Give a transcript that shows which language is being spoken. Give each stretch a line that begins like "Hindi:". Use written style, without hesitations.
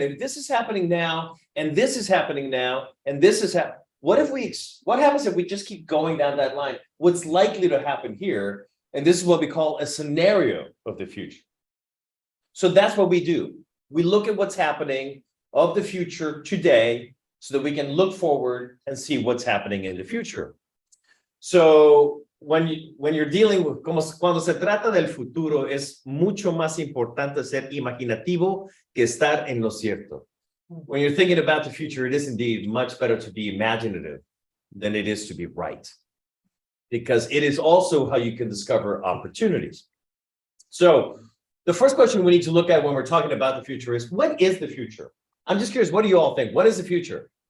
English: If this is happening now, and this is happening now, and this is happening, what happens if we just keep going down that line? What's likely to happen here? And this is what we call a scenario of the future. So that's what we do. We look at what's happening of the future today so that we can look forward and see what's happening in the future. So when you're dealing with,
Spanish: cuando se trata del futuro, es mucho más importante ser imaginativo que estar en lo cierto.
English: When you're thinking about the future, it is indeed much better to be imaginative than it is to be right. Because it is also how you can discover opportunities. So the first question we need to look at when we're talking about the future is, what is the future? I'm just curious, what do you all think? What is the future?